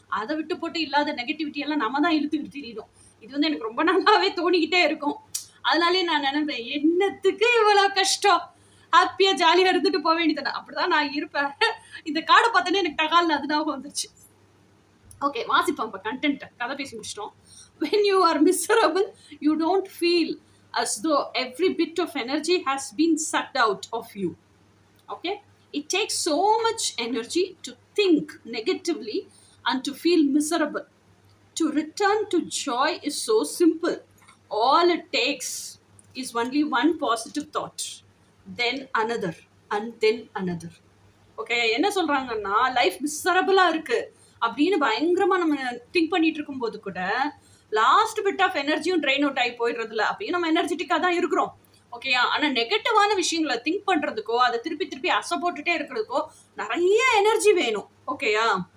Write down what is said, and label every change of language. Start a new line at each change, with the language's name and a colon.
Tamil: அதை விட்டு போட்டு இல்லாத நெகட்டிவிட்டி எல்லாம் நம்ம தான் இழுத்துக்கிட்டு திரியிடும். இது வந்து எனக்கு ரொம்ப நல்லாவே தோணிக்கிட்டே இருக்கும். அதனாலே நான் நினைப்பேன், என்னத்துக்கு இவ்வளவு கஷ்டம், ஹாப்பியா ஜாலியா இருந்துட்டு போக வேண்டியதானே. அப்படிதான் நான் இருப்பேன். இந்த கார்டை பார்த்தோன்னே எனக்கு டகால்னு அது ஞாபகம் வந்துருச்சு. ஓகே, வாசிப்போம் இப்போ கண்டென்ட். கதை பேசி முடிச்சிட்டோம்.
English: When you are miserable, you don't feel as though every bit of energy has been sucked out of you. Okay? It takes so much energy to think negatively and to feel miserable. To return to joy is so simple. All it takes is only one positive thought, then another, and then another.
Tamil: Okay, என்ன சொல்றாங்கன்னா, life மிசரபிளா இருக்கு அப்படின்னு பயங்கரமா நம்ம think பண்ணிட்டு இருக்கும் போது கூட லாஸ்ட் பிட் ஆஃப் எனர்ஜியும் ட்ரெயின் அவுட் ஆகி போயிடுறதுல அப்பயும் நம்ம எனர்ஜெட்டிக்கா தான் இருக்கிறோம். ஓகேயா? ஆனா நெகட்டிவான விஷயங்களை திங்க் பண்றதுக்கோ அதை திருப்பி திருப்பி அசை போட்டுட்டே இருக்கிறதுக்கோ நிறைய எனர்ஜி வேணும். ஓகேயா?